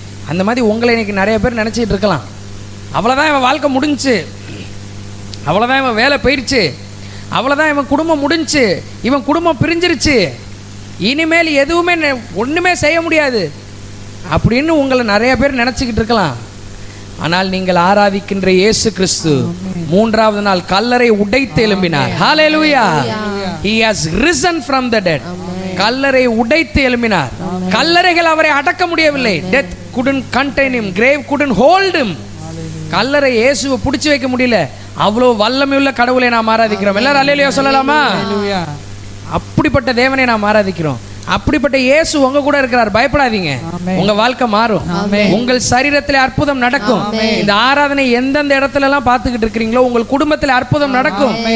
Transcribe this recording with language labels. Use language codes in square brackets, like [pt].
[ta] அந்த மாதிரி உங்களை இன்னைக்கு நிறைய பேர் நினச்சிட்டு இருக்கலாம். அவ்வளோதான் இவன் வாழ்க்கை முடிஞ்சுச்சு, அவ்வளோதான் இவன் வேலை போயிடுச்சு, அவ்வளோதான் இவன் குடும்பம் முடிஞ்சுச்சு, இவன் குடும்பம் பிரிஞ்சிருச்சு, இனிமேல் எதுவுமே ஒன்றுமே செய்ய முடியாது அப்படின்னு உங்களை நிறைய பேர் நினச்சிக்கிட்டு இருக்கலாம். ஆனால் நீங்கள் ஆராதிக்கின்ற இயேசு கிறிஸ்து மூன்றாவது நாள் கல்லறை உடைத்து எழும்பினார். ஹalleluya. [en] He has risen from the dead. [ta] கல்லறை உடைத்து எழும்பினார். கல்லறைகள் அவரை அடக்க முடியவில்லை. [en] Death couldn't contain him, grave couldn't hold him. [ta] கல்லறை இயேசுவை பிடிச்சு வைக்க முடியல. அவ்வளவு வல்லமையுள்ள கடவுளை நாம் ஆராதிக்கிறோம். எல்லாரும் அல்லேலூயா சொல்லலாமா? அப்படிப்பட்ட தேவனை நாம் ஆராதிக்கிறோம். அப்படிப்பட்ட இயேசு உங்க கூட இருக்கிறார். பயப்படாதீங்க. ஆமென். உங்க வாழ்க்கை மாறும். ஆமென். உங்கள் சரீரத்தில் அற்புதம் நடக்கும். இந்த ஆராதனை எந்தெந்த இடத்துல எல்லாம் பார்த்துக்கிட்டு இருக்கிறீங்களோ உங்கள் குடும்பத்தில் அற்புதம் நடக்கும்.